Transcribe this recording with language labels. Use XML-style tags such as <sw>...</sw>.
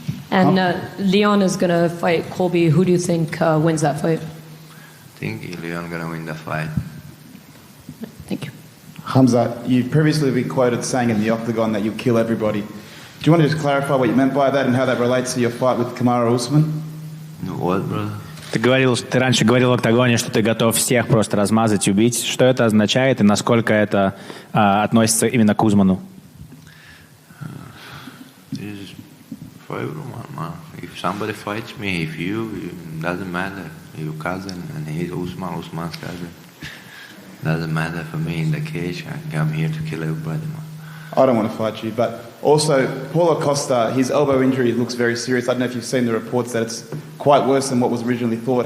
<en>And Leon is going to fight Colby. Who do you think wins that fight? I think Leon gonna win the fight. Thank you. Khamzat, you've previously been quoted saying in the octagon that you kill everybody. Do you want to just clarify what you meant by that and how that relates to your fight with Kamaru Usman? What, brother?</en> <ru>Ты раньше говорил в октагоне, что ты готов всех просто размазать, убить. Что это означает и насколько это относится именно к Узману?</ru> <en>This is for everyone, man. If somebody fights me, if you, it doesn't matter. Your cousin, and he's Usman's cousin. Doesn't matter for me in the cage. I'm here to kill everybody, man. I don't want to fight you, but also Paulo Costa, his elbow injury looks very serious. I don't know if you've seen the reports that it's quite worse than what was originally thought.</en>